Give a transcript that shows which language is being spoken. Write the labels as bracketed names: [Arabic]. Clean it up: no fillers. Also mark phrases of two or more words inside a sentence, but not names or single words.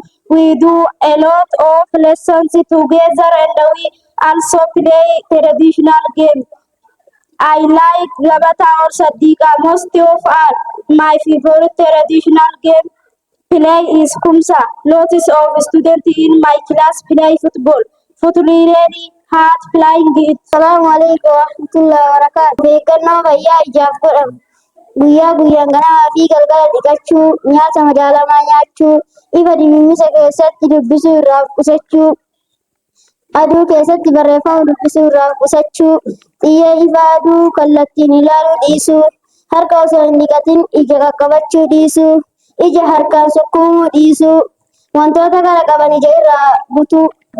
[English] We do a lot of lessons together and we also play traditional games. I like Gabata or Sadiqa most of all. My favorite traditional game play is Kumsa. Lots of students in my class play football. Football really hard playing it. [Arabic] السلام عليكم ورحمة الله وبركاته. [Oromo] Beekannoo fayyaa ijaaf godhamu. Guyyaa guyyaan ganamaa fi galgala dhiqachuu, nyaata madaalamaa nyaachuu, ifa dimimmisa keessatti dubbisuu irraa qusachuu, aduu keessatti barreeffama dubbisuu irraa qusachuu, xiyyee ifa aduu kallattiin ilaaluu dhiisuu, harka osoo hin dhiqatin ija qaqqabachuu dhiisuu, ija harkaan sukkuumuu dhiisuu, wantoota kana qaban ija irraa butuu,